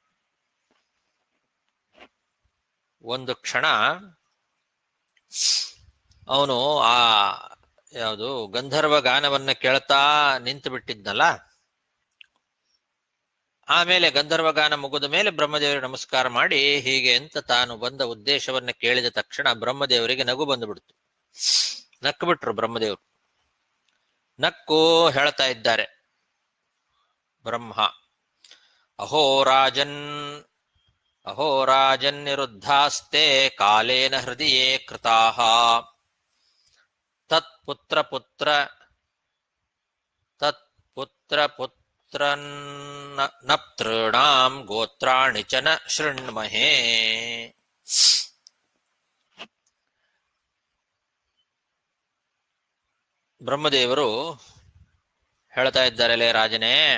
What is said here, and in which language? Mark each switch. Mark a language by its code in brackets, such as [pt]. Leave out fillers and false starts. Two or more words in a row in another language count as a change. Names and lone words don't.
[kn] ಒಂದು ಕ್ಷಣ ಅವನು ಆ ಯಾವುದು ಗಂಧರ್ವ ಗಾನವನ್ನ ಕೇಳ್ತಾ ನಿಂತು ಬಿಟ್ಟಿದ್ನಲ್ಲ, ಆಮೇಲೆ ಗಂಧರ್ವ ಗಾನ ಮುಗಿದ ಮೇಲೆ ಬ್ರಹ್ಮದೇವರಿಗೆ ನಮಸ್ಕಾರ ಮಾಡಿ ಹೀಗೆ ಅಂತ ತಾನು ಬಂದ ಉದ್ದೇಶವನ್ನ ಕೇಳಿದ ತಕ್ಷಣ ಬ್ರಹ್ಮದೇವರಿಗೆ ನಗು ಬಂದುಬಿಡ್ತು. ನಕ್ಕು ಬಿಟ್ರು ಬ್ರಹ್ಮದೇವರು. ನಕ್ಕು ಹೇಳ್ತಾ ಇದ್ದಾರೆ ಬ್ರಹ್ಮ, [sa] ಅಹೋ ರಾಜನ್ ನಿರುದ್ಧಾಸ್ತೆ ಕಾಲೇನ ಹೃದಯೇ ಕೃತಾಃ ತತ್ಪುತ್ರ ನಪ್ತೃಣಾಂ ಗೋತ್ರಾಣಿ ಚ ನ ಶೃಣ್ಮಹೇ. [kn] ಬ್ರಹ್ಮದೇವರು ಹೇಳ್ತಾ ಇದ್ದಾರೆ, ಲೇ ರಾಜನೇ,